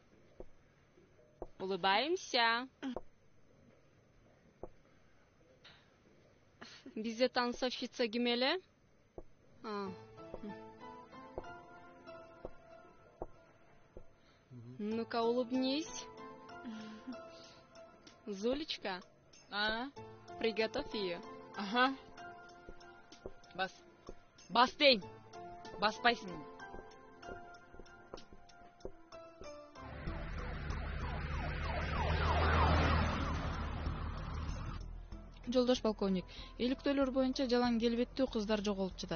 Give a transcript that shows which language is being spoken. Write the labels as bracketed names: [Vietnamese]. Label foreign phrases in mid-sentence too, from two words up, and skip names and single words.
[Russian] Улыбаемся. Bizde танцовщица Гимеле? Ну-ка, улыбнись. Зулечка, приготовь ее. [Kyrgyz] Ага. Бас дейм. Баспайсың. Жолдош полковник, иликтөөлөр боюнча жалаң келбеттүү кыздар жоголуп жатат.